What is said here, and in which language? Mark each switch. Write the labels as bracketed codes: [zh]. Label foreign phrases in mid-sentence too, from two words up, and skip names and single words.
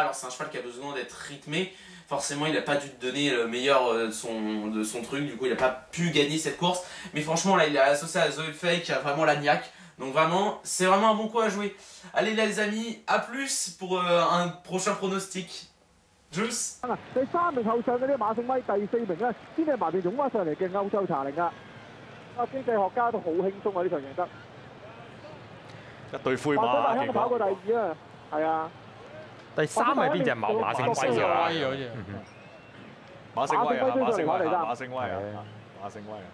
[fr] Alors c'est un cheval qui a besoin d'être rythmé. Forcément il n'a pas dû donner le meilleur de son truc, du coup il n'a pas pu gagner cette course. Mais franchement là il est associé à Zoe Fay qui a vraiment la niaque. Donc vraiment, c'est vraiment un bon coup à jouer. Allez là les amis, à plus pour un prochain pronostic. Jules。 [yue] 第3名後上嗰啲馬勝威，第4名咧先係埋邊湧翻上嚟嘅歐洲茶嚟㗎。經濟學家都好輕鬆啊！呢場贏得。一對灰馬。馬大香跑過第2啊，係啊。第3係邊隻馬勝威啊？好似。馬勝威啊！馬勝威啊！